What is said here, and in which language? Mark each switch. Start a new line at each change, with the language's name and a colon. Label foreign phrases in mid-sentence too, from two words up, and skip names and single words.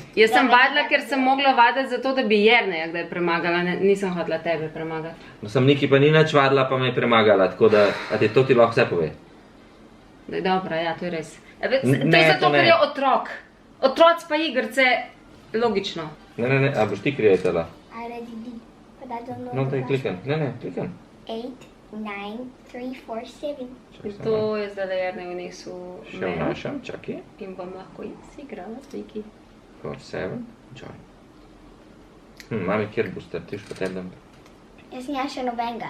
Slovenian: Jaz sem vadila, ker sem mogla vaditi zato, da bi Jerneja kdaj premagala, nisem hotela tebe premagati. No, sem Niki pa ni nič vadila, pa me je premagala, tako da, a ti to ti lahko vse pove. Da je dobro, ja, to je res. To Ne, je zato, to ne. ker je otrok. Otroci pa igrce, logično. Ne, a boš ti kreatala?
English: I already did, but I don't know.
Slovenian: No,
English: the
Slovenian: daj
English: last
Slovenian: klikam, ne, klikam. 8, 9, 3, 4, 7. To je zdaj, da Jernej vnesel Še meni vnašam, čakaj. in bom lahko jaz igrala z Viki. 4, 7, join. Mami, kjer boste, ti pa te dam. Jaz nimam še nobenega.